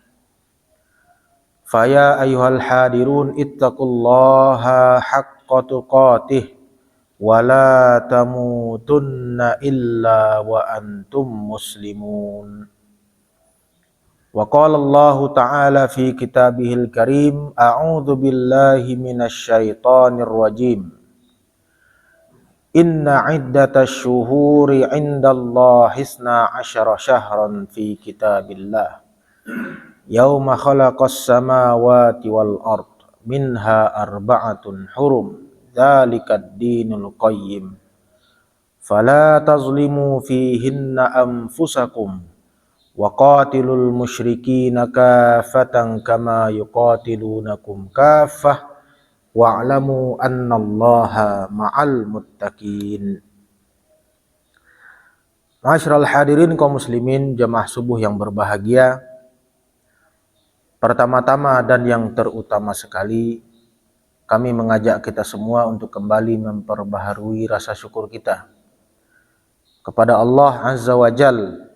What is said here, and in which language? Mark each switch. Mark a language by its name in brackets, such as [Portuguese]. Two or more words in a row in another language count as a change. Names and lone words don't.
[Arabic] فيا أيها الحاضرون اتقوا الله حق تقاته ولا تموتن إلا وأنتم مسلمون. وقال الله تعالى في كتابه الكريم، أعوذ بالله من الشيطان الرجيم. إن عدة الشهور عند الله 12 شهرا في كتاب الله. يوم خلق السماوات والأرض منها أربعة حرم. ذلك الدين القيم. فلا تظلموا فيهن أنفسكم. وقاتلوا المشركين كافة كما يقاتلونكم كافة واعلموا أن الله مع المتقين. معاشر الحاضرين [Indonesian] kaum muslimin jamaah subuh yang berbahagia. Pertama-tama dan yang terutama sekali, kami mengajak kita semua untuk kembali memperbaharui rasa syukur kita kepada Allah [Arabic] عز وجل.